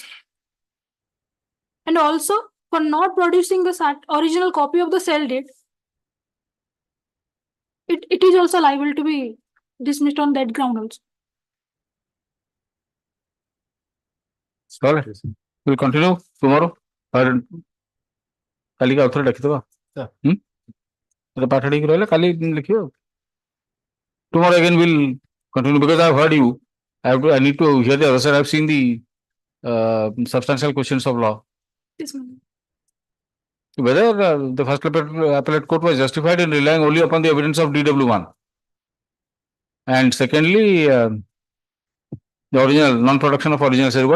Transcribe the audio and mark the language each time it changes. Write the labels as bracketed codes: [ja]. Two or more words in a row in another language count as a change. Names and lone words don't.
[en] And also for not producing the original copy of the sale deed, it is also liable to be dismissed on that ground also. Solid. We'll continue tomorrow. [or] କାଲି କି ଆଉଥରେ ଲେଖିଦେବା ପାଠ ଟିକେ ରହିଲା କାଲି ଲେଖିବ [en] tomorrow again we'll continue because I've heard you. I need to hear the other side. I've seen the substantial questions of law. Yes, ma'am. Whether the first appellate court was justified in relying only upon the evidence of DW1, and secondly the original non-production of original sale.